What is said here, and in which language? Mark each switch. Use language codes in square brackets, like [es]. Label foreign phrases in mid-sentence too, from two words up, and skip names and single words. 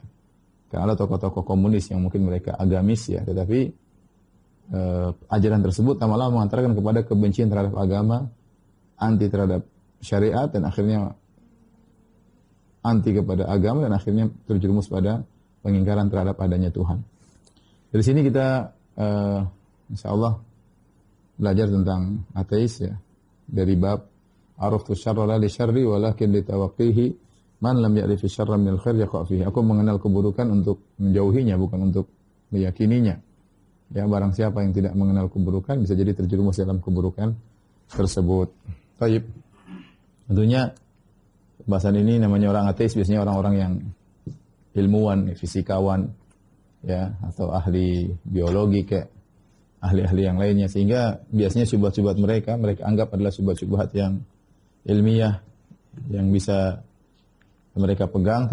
[id] Karena ada tokoh-tokoh komunis yang mungkin mereka agamis ya, tetapi ajaran tersebut lama-lama mengantarkan kepada kebencian terhadap agama, anti terhadap syariat, dan akhirnya anti kepada agama, dan akhirnya terjerumus pada pengingkaran terhadap adanya Tuhan. Dari sini kita insyaallah belajar tentang ateis ya, dari bab [ar] عرفت الشر لا للشر ولكن لتوقيه من لم يعرف الشر من الخير يقع فيه. [id] Aku mengenal keburukan untuk menjauhinya, bukan untuk meyakininya. Ya, barang siapa yang tidak mengenal keburukan bisa jadi terjerumus dalam keburukan tersebut. Baik. Tentunya bahasan ini namanya orang ateis biasanya orang-orang yang ilmuwan, fisikawan ya, atau ahli biologi kayak ahli-ahli yang lainnya, sehingga biasanya syubhat-syubhat mereka anggap adalah syubhat-syubhat yang ilmiah yang bisa mereka pegang.